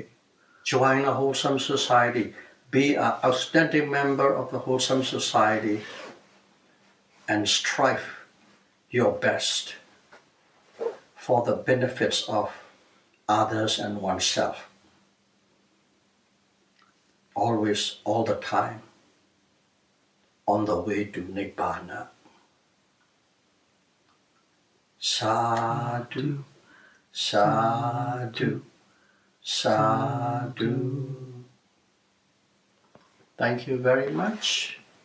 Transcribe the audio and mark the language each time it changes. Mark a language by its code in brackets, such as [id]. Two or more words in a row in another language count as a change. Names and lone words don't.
[en] Join a wholesome society. Be an outstanding member of the wholesome society and strive your best for the benefits of others and oneself. Always, all the time, on the way to Nibbana. [pi] Sadhu, sadhu, sadhu. [en] Thank you very much.